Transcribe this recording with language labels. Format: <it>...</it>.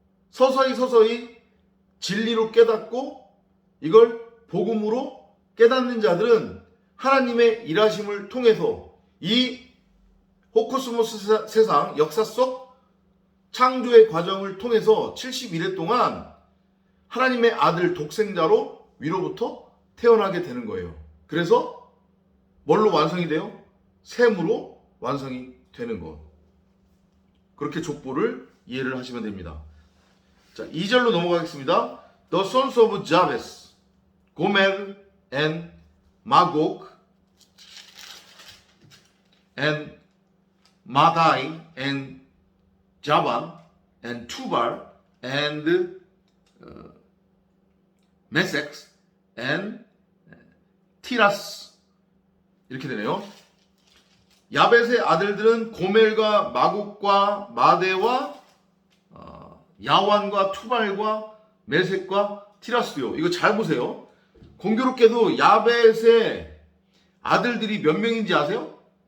<ko>서서히 진리로 깨닫고 이걸 복음으로 깨닫는 자들은 하나님의 일하심을 통해서 이 호코스모스 세상 역사 속 창조의 과정을 통해서 71회 동안 하나님의 아들 독생자로 위로부터 태어나게 되는 거예요. 그래서 뭘로 완성이 돼요? 샘으로 완성이 되는 것. 그렇게 족보를 이해를 하시면 됩니다. 자, 2절로 넘어가겠습니다.</ko> <en>The sons of Jabez, Gomer and Magog and Madai and Javan and Tubal and Mesech and Tiras</en> <ko>이렇게 되네요. 야벳의 아들들은 고멜과 마국과 마대와 야완과 투발과 메색과 티라스요. 이거 잘 보세요. 공교롭게도 야벳의 아들들이 몇 명인지 아세요?</ko>